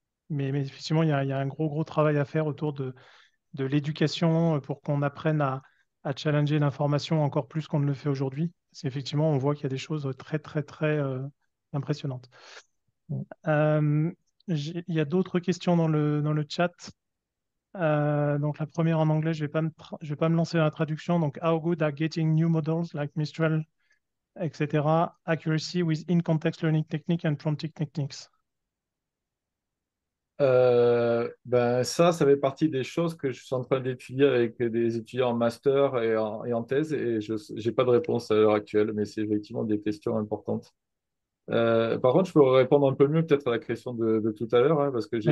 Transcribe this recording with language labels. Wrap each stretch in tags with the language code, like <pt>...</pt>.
<fr>Mais effectivement, il y a un gros travail à faire autour de l'éducation pour qu'on apprenne à challenger l'information encore plus qu'on ne le fait aujourd'hui. Parce qu'effectivement, on voit qu'il y a des choses très impressionnantes. Euh, il y a d'autres questions dans le chat. Donc la première en anglais, je vais pas me lancer dans la traduction. Donc,</fr> <en>how good are getting new models like Mistral, etc. Accuracy with in-context learning technique and prompting techniques.</en> <fr>Ben ça fait partie des choses que je suis en train d'étudier avec des étudiants en master et en thèse, et je n'ai pas de réponse à l'heure actuelle, mais c'est effectivement des questions importantes. Par contre, je peux répondre un peu mieux peut-être à la question de tout à l'heure, hein, parce que j'ai</fr>